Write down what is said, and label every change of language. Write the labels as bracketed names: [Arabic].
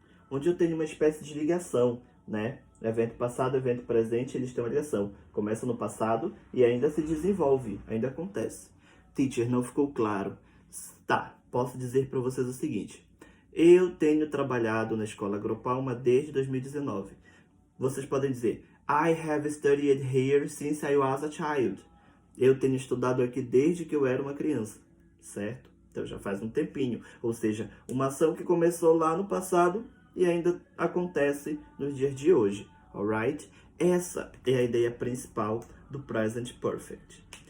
[Portuguese] Onde eu tenho uma espécie de ligação, né? Evento passado, evento presente, eles têm uma ligação. Começa no passado e ainda se desenvolve, ainda acontece. Teacher, não ficou claro. Tá, posso dizer para vocês o seguinte. Eu tenho trabalhado na escola Agropalma desde 2019. Vocês podem dizer, [English] I have studied here since I was a child. [Portuguese] Eu tenho estudado aqui desde que eu era uma criança, certo? Então já faz um tempinho. Ou seja, uma ação que começou lá no passado e ainda acontece nos dias de hoje, alright? Essa é a ideia principal do Present Perfect.